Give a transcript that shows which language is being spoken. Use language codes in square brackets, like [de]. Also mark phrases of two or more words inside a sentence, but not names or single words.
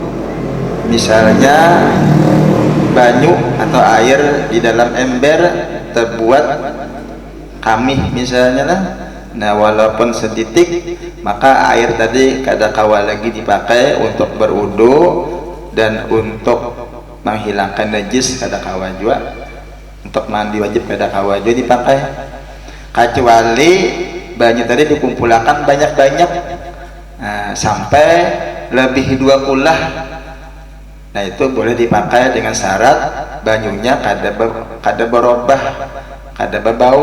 [bjn] Misalnya banyu atau air di dalam ember terbuat kamih misalnya lah. Nah, walaupun setitik, maka air tadi kada kawa lagi dipakai untuk berwudu dan untuk menghilangkan najis kada kawa juga. Untuk mandi wajib kada kawa juga dipakai. Kecuali banyu tadi dikumpulkan banyak-banyak, sampai lebih 2 kulah. Nah, itu boleh dipakai dengan syarat banyunya kada berubah, kada berbau.